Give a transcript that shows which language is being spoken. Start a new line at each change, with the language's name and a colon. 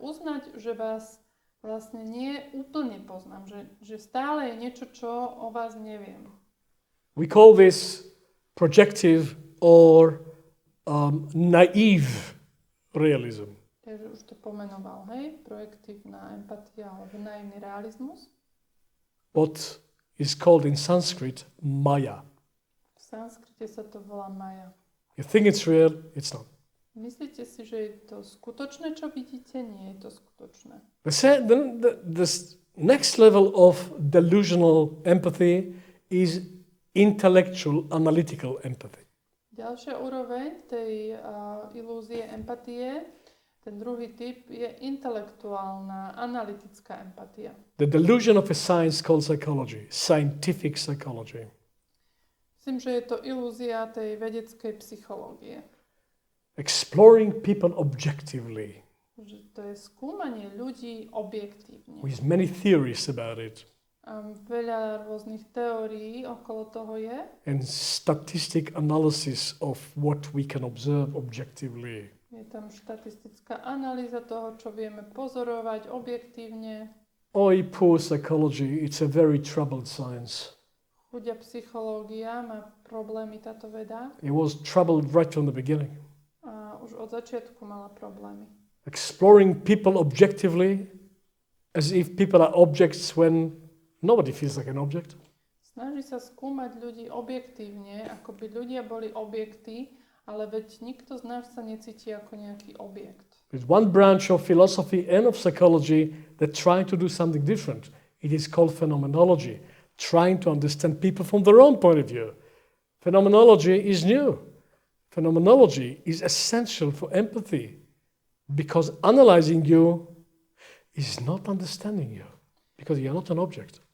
Slovak: Uznať, že vás vlastne nie úplne poznám, že stále je niečo, čo o vás neviem.
English: We call this projective or naive realism.
Slovak: Takže už to pomenoval, hej? Projektívna empatia alebo naivný realizmus.
English: What is called in Sanskrit Maya.
Slovak: V sanskrite sa to volá Maya.
English: You think it's real, it's not.
Slovak: Myslíte si, že je to skutočné, čo vidíte? Nie je to skutočné.
English: The next level of delusional empathy is intellectual, analytical empathy.
Slovak: Ďalšia úroveň tej ilúzie empatie, ten druhý typ, je intelektuálna, analytická empatia.
English: The delusion of a science called psychology, scientific psychology.
Slovak: Myslím, že je to ilúzia tej vedeckej psychológie.
English: Exploring people objectively.
Slovak: Že to je skúmanie ľudí objektívne.
English: With many theories about it.
Slovak: Veľa rôznych teórií okolo toho je.
English: And statistic analysis of what we can observe objectively.
Slovak: Je tam štatistická analýza toho, čo vieme pozorovať objektívne.
English: Oi, poor psychology, it's a very troubled science.
Slovak: Chudia psychológia má problémy táto veda.
English: It was troubled right from the beginning.
Slovak: A už od začiatku mala problémy.
English: Exploring people objectively as if people are objects when nobody feels like an object.
Slovak: Snaží sa skúmať ľudí objektívne, ako by ľudia boli objekty, ale veď nikto z nás sa necíti ako nejaký objekt.
English: There's one branch of philosophy and of psychology that try to do something different. It is called phenomenology, trying to understand people from their own point of view. Phenomenology is new. Phenomenology is essential for empathy because analyzing you is not understanding you because you're not an object.